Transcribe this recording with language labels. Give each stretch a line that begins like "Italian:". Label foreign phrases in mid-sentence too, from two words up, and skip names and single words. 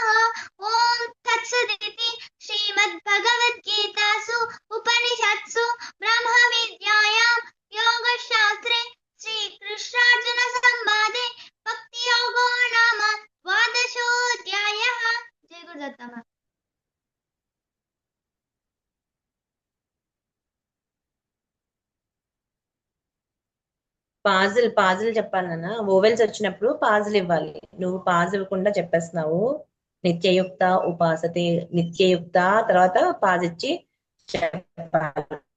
Sanskrit: ॐ तत्सदिति श्रीमद्भगवद्गीतासु उपनिषत्सु ब्रह्मविद्यायां योगशास्त्रे श्रीकृष्णार्जुनसंवादे भक्तियोगो नाम द्वादशोऽध्यायः.
Hindi: जय गुरुदत्त मैम.
Telugu: పాజులు చెప్పాలి నాన్న. ఓవెల్స్ వచ్చినప్పుడు పాజులు ఇవ్వాలి. నువ్వు పాజు ఇవ్వకుండా చెప్పేస్తున్నావు.
Sanskrit: నిత్యయుక్త ఉపాసతే,
Telugu: నిత్యయుక్త తర్వాత పాజ్ ఇచ్చి చెప్పాలి.